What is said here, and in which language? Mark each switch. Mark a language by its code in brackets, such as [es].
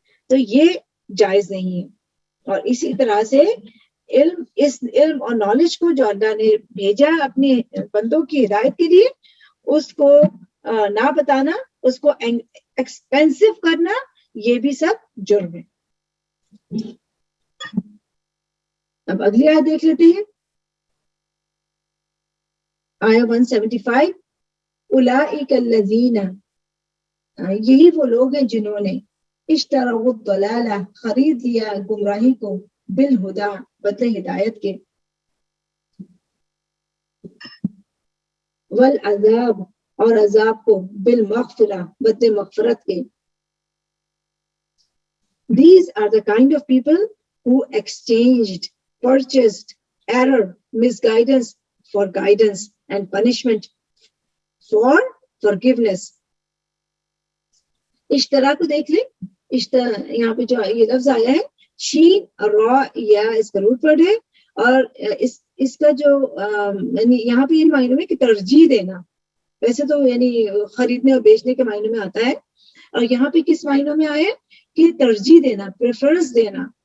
[ur] تو یہ جائز نہیں ہے. اور اسی طرح سے اس علم اور نالج کو جو اللہ نے بھیجا اپنے بندوں کی ہدایت کے لیے, اس کو نہ بتانا, اس کو ایکسپینسو کرنا, یہ بھی سب جرم ہے. اب اگلی آیت دیکھ لیتے ہیں, آیا 175. [ar] اولئک الذین, [ur] یہی وہ لوگ ہیں جنہوں نے [ar] اشتروا الضلالہ, [ur] خرید لیا گمراہی کو, [ar] بالہدا, [ur] بدلے ہدایت کے, [ar] والعذاب, [ur] اور عذاب کو, [ar] بالمغفرہ, [ur] بدلے مغفرت کے. [en] These are the kind of people who purchased error, misguidance for guidance and punishment for forgiveness. [ur] اشترا کو دیکھ لیں, یہاں پہ جو یہ لفظ آیا ہے شین را یا اس کا روٹ ورڈ ہے, اور اس کا جو یعنی یہاں پہ ان معنوں میں کہ ترجیح دینا, ویسے تو یعنی خریدنے اور بیچنے کے معنوں میں آتا ہے, اور یہاں پہ کس معنوں میں آیا کہ ترجیح دینا, پریفرنس دینا.